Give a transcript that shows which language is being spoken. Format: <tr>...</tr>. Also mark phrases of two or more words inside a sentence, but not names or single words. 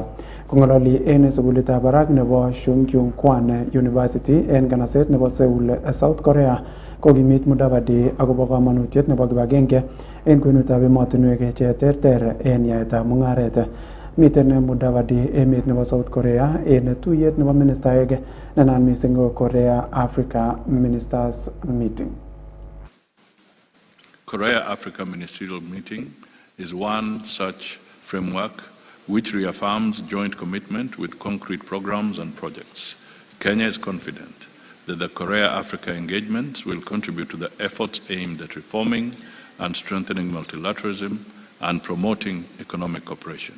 <kln>Kong'ololi en sukulitab barak nebo Chungkyung Kwan University en kanaset nebo Seoul, South Korea kokimit Mudavadi akobo kamanutiet nebo kibagenge en kwenutab emotinwek che terter en yaetab mungaret. Miten Mudavadi emet nebo South Korea en tuyet nebo ministaek nenaat mising ko Korea Africa Ministers Meeting.</kln> <en>Korea Africa Ministerial Meeting is one such framework which reaffirms joint commitment with concrete programs and projects. Kenya is confident that the Korea-Africa engagements will contribute to the efforts aimed at reforming and strengthening multilateralism and promoting economic cooperation.</en>